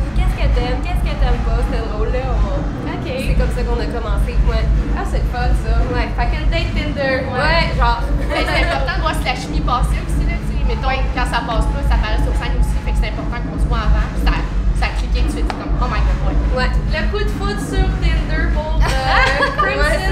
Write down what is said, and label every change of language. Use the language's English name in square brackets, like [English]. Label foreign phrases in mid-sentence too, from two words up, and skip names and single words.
[French] Qu'est-ce que t'aimes? Qu'est-ce que t'aimes pas? C'était drôle, là. OK. C'est comme ça qu'on a commencé, ouais. Ah, c'est le fun, ça. Ouais. Fait qu'une date Tinder. Ouais, genre. C'est important de voir si la chimie passe aussi, là, tu sais. Mettons, quand ça passe pas, ça paraît sur scène aussi, fait que c'est important qu'on se voit avant. Puis ça a cliqué tout de suite. Comme, [English] oh my god, [French] Ouais, le coup de foot sur Tinder pour Crimson.